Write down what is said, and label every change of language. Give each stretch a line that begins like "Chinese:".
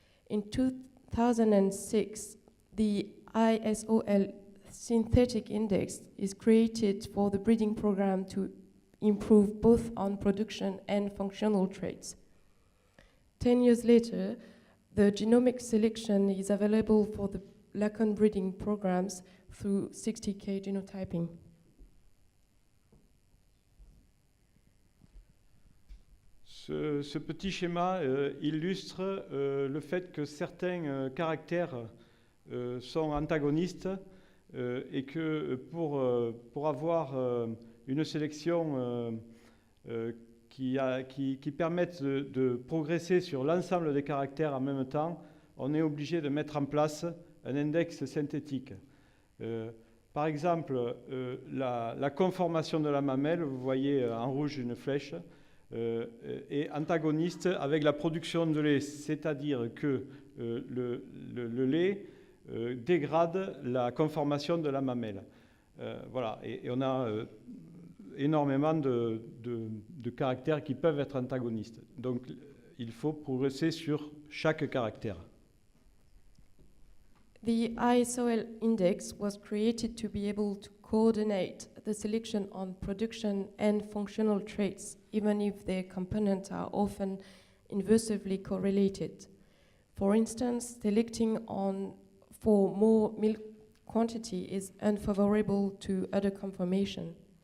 English: In 2006, the ISOL synthetic index is created for the breeding program to improve both on production and functional traits. 10 years later, the genomic selection is available for the Lacan breeding programs through 60K genotyping.
French: Ce petit schéma illustre le fait que certains caractères sont antagonistes et que pour avoir une sélection qui permette de progresser sur l'ensemble des caractères en même temps, on est obligé de mettre en place un index synthétique. Par exemple, la conformation de la mamelle, vous voyez en rouge une flèche, est antagoniste avec la production de lait, c'est-à-dire que le lait dégrade la conformation de la mamelle. Voilà, et on a énormément de caractères qui peuvent être antagonistes. Donc il faut progresser sur chaque caractère.
English: The ISOL index was created to be able to coordinate the selection on production and functional traits, even if their components are often inversely correlated. For instance, selecting for more milk quantity is unfavorable to udder conformation.